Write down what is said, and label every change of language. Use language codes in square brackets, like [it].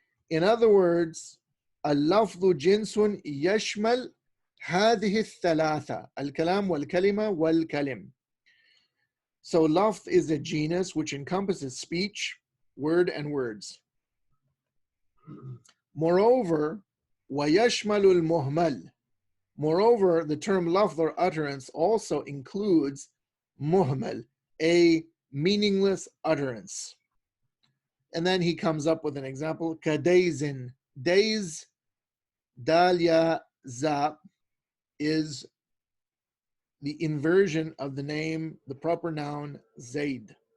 [en] In other words, [ar] al-lafdhu jinsun yashmal هذه الثلاثة الكلام والكلمة والكلم. [en] So lafz is a genus which encompasses speech, word, and words. [ar] Moreover, وَيَشْمَلُ الْمُهْمَلِ. [en] Moreover, the term lafz or utterance also includes muhmal, a meaningless utterance. And then he comes up with an example. كَدَيْزٍ. Days, dalya za, is the inversion of the name, the proper noun, Zayd.